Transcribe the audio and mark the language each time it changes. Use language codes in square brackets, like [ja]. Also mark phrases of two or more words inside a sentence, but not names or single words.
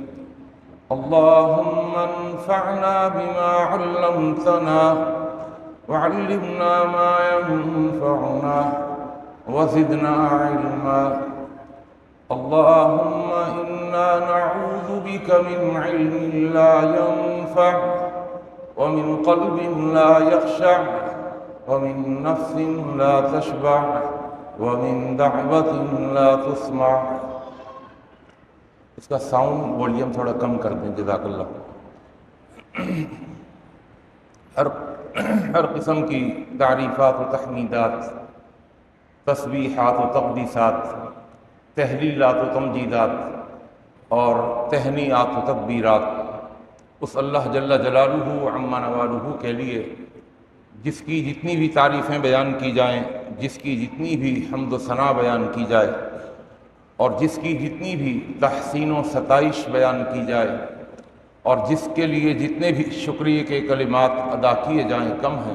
[ar] اللهم انفعنا بما علمتنا وعلمنا ما ينفعنا وزدنا علما اللهم إنا نعوذ بك من علم لا ينفع ومن قلب لا يخشع ومن نفس لا تشبع ومن دعوة لا تسمع. [ur] اس کا ساؤنڈ والیوم تھوڑا کم کر دیں [ar] جزاک اللہ. [ur] ہر قسم کی تعریفات و تحمیدات، تسبیحات و تقدیسات، تحلیلات و تمجیدات اور تہنیات و تکبیرات اس اللہ [ar] جل جلالہ عما نوالہ [ur] کے لیے جس کی جتنی بھی تعریفیں بیان کی جائیں، جس کی جتنی بھی حمد و ثنا بیان کی جائے اور جس کی جتنی بھی تحسین و ستائش بیان کی جائے اور جس کے لیے جتنے بھی شکریہ کے کلمات ادا کیے جائیں کم ہیں.